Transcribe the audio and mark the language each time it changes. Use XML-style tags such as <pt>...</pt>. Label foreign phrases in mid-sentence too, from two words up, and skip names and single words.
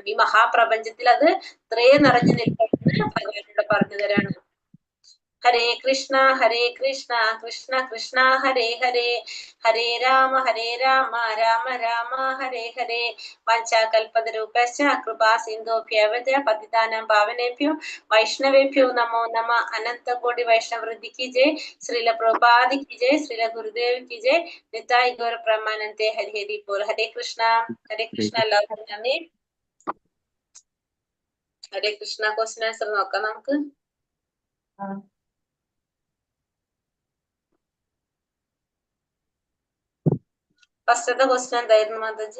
<ml>ഈ മഹാപ്രപഞ്ചത്തിൽ അത് ഇത്രയും നിറഞ്ഞു നിൽക്കുന്നത് ഭഗവാനോട് പറഞ്ഞു തരാണ്.</ml> <sa>ഹരേ കൃഷ്ണ കൃഷ്ണ കൃഷ്ണ ഹരേ ഹരേ ഹരേ രാമ രാമ രാമ ഹരേ ഹരേ വാഞ്ചാകൽപതരൂപശ്ച കൃപാ സിന്ധോഭ്യവച പതിതാനാം പാവനേഭ്യോ വൈഷ്ണവേഭ്യോ നമോ നമ അനന്തകോടി വൈഷ്ണവൃദ്ധി</sa> <hi>की जय</hi> <sa>ശ്രീല പ്രഭുപാദി</sa> <hi>की जय</hi> <sa>ശ്രീല ഗുരുദേവ്</sa> <hi>की जय</hi> <bn>নিতাই গৌর ব্রহ্মানন্দে হরি হরি বোল.</bn> <sa>ഹരേ കൃഷ്ണ</sa> <ml>എല്ലാവർക്കും നന്ദി.</ml> <sa>ഹരേ കൃഷ്ണ.</sa> <en>question answer</en> <ml>നോക്കാം നമുക്ക്. ഫസ്റ്റത്തെ ക്വസ്റ്റ്യൻ എന്തായിരുന്നു മാതാജി?</ml>